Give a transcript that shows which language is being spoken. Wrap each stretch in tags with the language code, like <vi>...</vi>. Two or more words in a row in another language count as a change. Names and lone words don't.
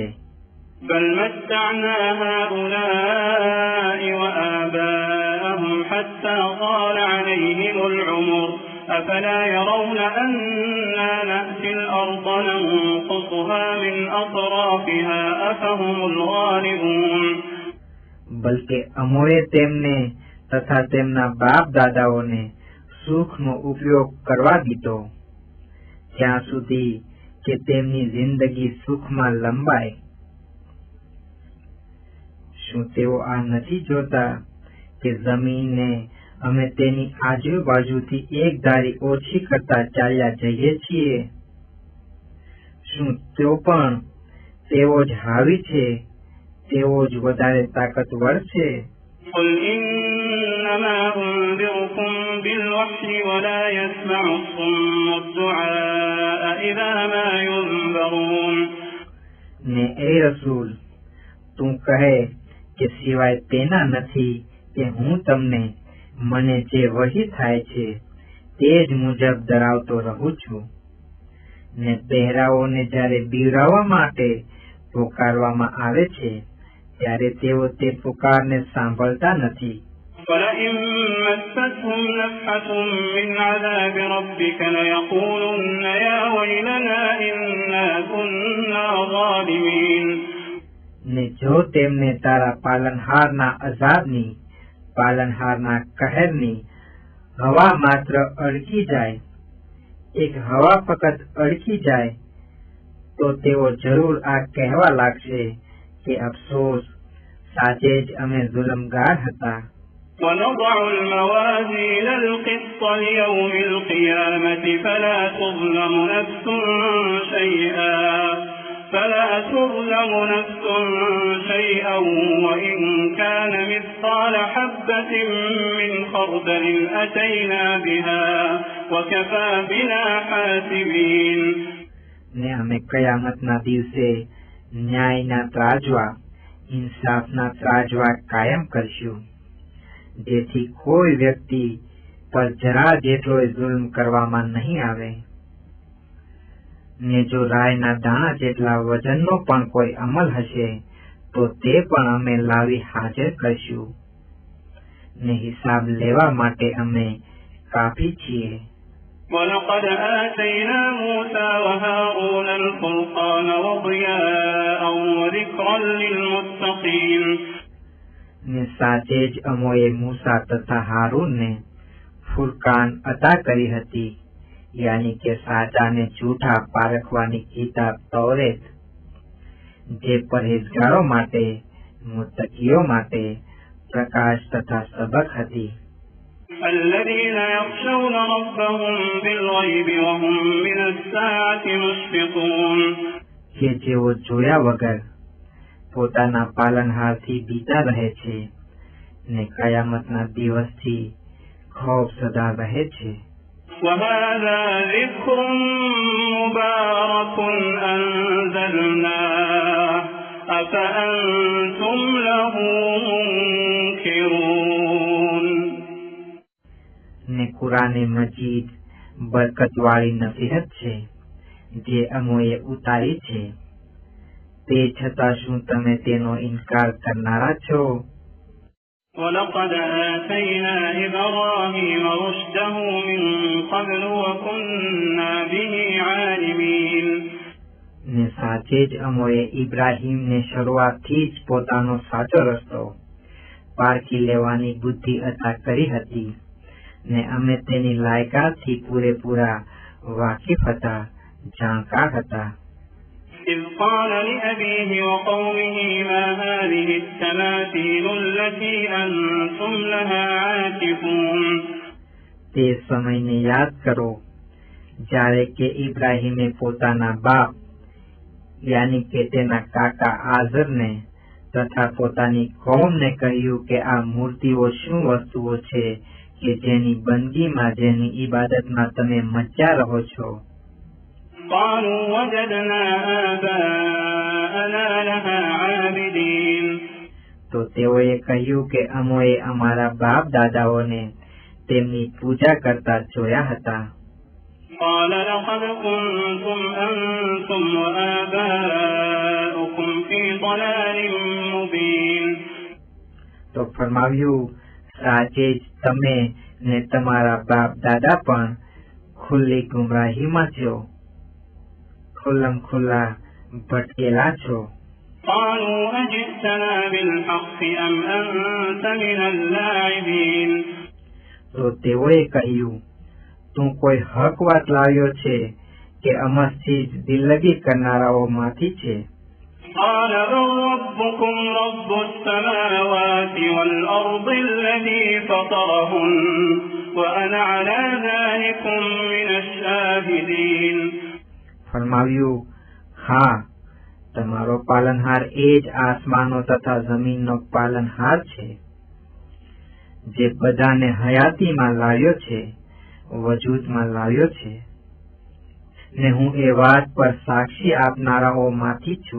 <ar>بل متعنا هؤلاء وآباءهم حتى طال عليهم العمر أفلا يرون أنا نأتي الأرض ننقصها من أطرافها أفهم الغالبون.</ar> <gu>બલકે અમોએ તેમને તથા તેમના બાપ દાદાઓને સુખનો ઉપયોગ કરવા દીધો ત્યાં સુધી કે તેમની જિંદગી સુખમાં લંબાય. શું તેઓ આ નથી જોતા કે જમીનને અમે તેની આજુબાજુથી એક ધારી ઓછી કરતા ચાલ્યા જઈએ છીએ? શું તેઓ જ હાવી છે? તેઓ જ વધારે તાકતવર છે?</gu> <ar>قل إنما أنذركم بالوحي ولا يسمع الصم الدعاء إذا ما ينذرون.</ar> <gu>ને એ રસૂલ, તું કહે કે સિવાય તેના નથી કે હું તમને મને જે વહી થાય છે તે જ મુજબ ધરાવતો રહું છું. ને બહેરાઓને જ્યારે બીવરાવવા માટે પોકારવામાં આવે છે ત્યારે તેઓ તે પુકારને સાંભળતા નથી.</gu> <ar>ولئن مستهم نفحة من عذاب ربك ليقولن يا ويلنا إنا كنا ظالمين.</ar> <gu>ને જો તેમને તારા પાલનહારના અઝાબની, પાલનહારના કહેરની હવા માત્ર અડકી જાય, એક હવા ફક્ત અડકી જાય, તો તેઓ જરૂર આ કહેવા લાગશે કે અફસોસ, સાચે જ અમે જુલ્મગાર હતા.</gu> <ar>ونضع الموازين القسط ليوم القيامة فلا تظلم نفس شيئا وإن كان مثقال حبة من خردل أتينا بها وكفى بنا حاسبين.</ar> <gu>ને અમે કયામતના દિવસે ન્યાયના ત્રાજવા, ઇન્સાફના ત્રાજવા કાયમ કરશું, જેથી કોઈ વ્યક્તિ પર જરા જેટલો જુલ્મ કરવામાં નહીં આવે. ને જો રાયના દાણા જેટલા વજનનો પણ કોઈ અમલ હશે તો તે પણ અમે લાવી હાજર કરશું. ને હિસાબ લેવા માટે અમે કાફી છીએ.</gu> <ar>ولقد آتينا موسى وهارون الفرقان وضياء وذكرا للمتقين.</ar> <gu>ને સાચે જ અમોએ મૂસા તથા હારૂનને ફુરકાન અતા કરી હતી, યાની કે સાચાને જૂઠા પારખવાની કિતાબ તૌરેત, જે પરહેજગારો માટે, મુત્તકીઓ માટે પ્રકાશ તથા સબક હતી.</gu> <ar>الذين يخشون ربهم بالغيب وهم من الساعة مشفقون.</ar> <gu>કે જેઓ જોયા વગર પોતાના પાલનહારથી બીતા રહે છે ને કયામતના દિવસથી ખૌફ સદા રહે છે.</gu> <ar>وهذا ذكر مبارك أنزلناه أفأنتم له منكرون.</ar> <gu>ને કુરાને મજીદ બરકતવાળી નસીહત છે જે અમોએ ઉતારી છે, તે છતાં શું તમે તેનો ઇનકાર કરનારા છો?</gu> <ar>ولقد آتينا إبراهيم رشده من قبل وكنا به عالمين.</ar> <gu>ને સાચે જ અમોએ ઇબ્રાહીમને શરૂઆતથી જ પોતાનો સાચો રસ્તો પારખી લેવાની બુદ્ધિ અતા કરી હતી ને અમે તેની લાયકાતથી પૂરેપૂરા વાકેફ હતા, જાણકાર હતા.</gu> <ar>إذ قال لأبيه وقومه ما هذه التماثيل التي أنتم لها عاكفون</ar> <gu>તે સમયને યાદ કરો જ્યારે કે ઇબ્રાહીમે પોતાના બાપ યાની કે તેના કાકા આઝરને તથા પોતાની કોમને કહ્યું કે આ મૂર્તિઓ શું વસ્તુઓ છે કે જેની બંદગીમાં જેની ઇબાદતમાં તમે મચ્યા રહો છો.</gu> <ar>قالوا وجدنا آباءنا لها عابدين</ar> <gu>તો તેઓએ કહ્યું કે અમોએ અમારા બાપ દાદાઓને તેમની પૂજા કરતા જોયા હતા.</gu> <ar>قال لقد كنتم أنتم وآباؤكم في ضلال مبين</ar> <gu>તો ફરમાવ્યું સાચે જ તમે ને તમારા બાપ દાદા પણ ખુલ્લી ગુમરાહીમાં છો, ખુલ્લમ ખુલ્લા ભટકેલા છો.</gu> <ar>قالوا أجئتنا بالحق أم أنت من اللاعبين</ar> <gu>તો તેઓએ કહ્યું તું કોઈ હક વાત લાવ્યો છે કે અમસ્થી જ દિલ્લગી કરનારાઓમાંથી છે.</gu> <ar>قال بل ربكم رب السماوات والأرض الذي فطرهن وأنا على ذلكم من الشاهدين</ar> <gu>ફરમાવ્યું હા તમારો પાલનહાર એ જ આસમાનો તથા જમીનનો પાલનહાર છે જે બધાને હયાતીમાં લાવ્યો છે, વજૂદમાં લાવ્યો છે, ને હું એ વાત પર સાક્ષી આપનારાઓમાંથી છું.</gu>